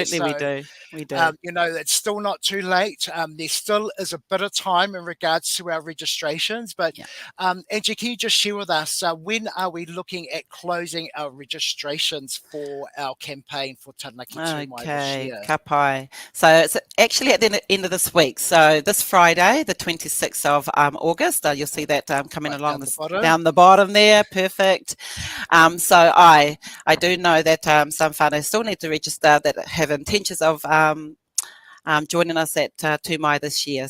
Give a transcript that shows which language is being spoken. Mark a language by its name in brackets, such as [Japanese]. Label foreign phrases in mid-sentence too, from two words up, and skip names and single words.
[English] Absolutely, we do. It's still not too late. There still is a bit of time in regards to our registrations. But Angie, can you just share with us, when are we looking at closing our registrations for our campaign for Taranaki Tū Mai this year? [Māori] Ka pai. [English] So it's actually at the end of this week. So this Friday, the 26th of August, you'll see that coming along down the bottom there. Perfect. So I do know that some whānau still need to register that have intentions of joining us at Tū Mai this year.